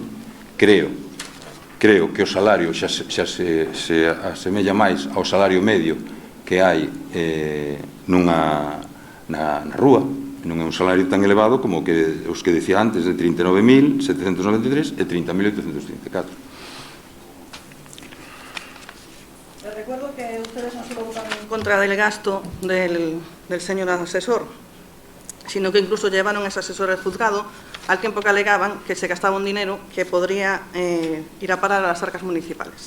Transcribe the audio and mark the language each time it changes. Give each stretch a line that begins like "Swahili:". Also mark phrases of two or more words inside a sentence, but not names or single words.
Galician: Creo que o salario xa se asemella máis ao salario medio que hai na rúa. Non é un salario tan elevado como os que decía antes, de 39.793 e 30.854.
Spanish: Les recuerdo que ustedes no solo votaron en contra del gasto del señor asesor, sino que incluso llevaron a ese asesor al juzgado al tiempo que alegaban que se gastaba un dinero que podría ir a parar a las arcas municipales.